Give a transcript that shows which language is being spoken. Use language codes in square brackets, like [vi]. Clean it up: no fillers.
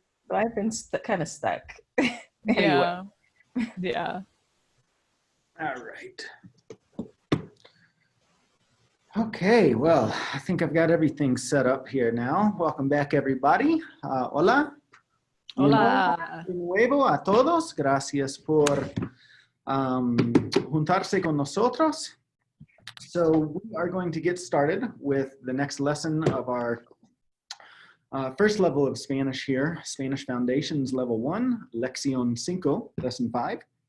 [en] I've been kind of stuck. Yeah. Yeah. All right. Okay, well, I think I've got everything set up here now. Welcome back, everybody. [es] Hola. Hola. Nuevo a todos. Gracias por juntarse con nosotros. [en] So we are going to get started with the next lesson of our first level of Spanish here, Spanish Foundations Level 1, Lección 5, Lesson 5.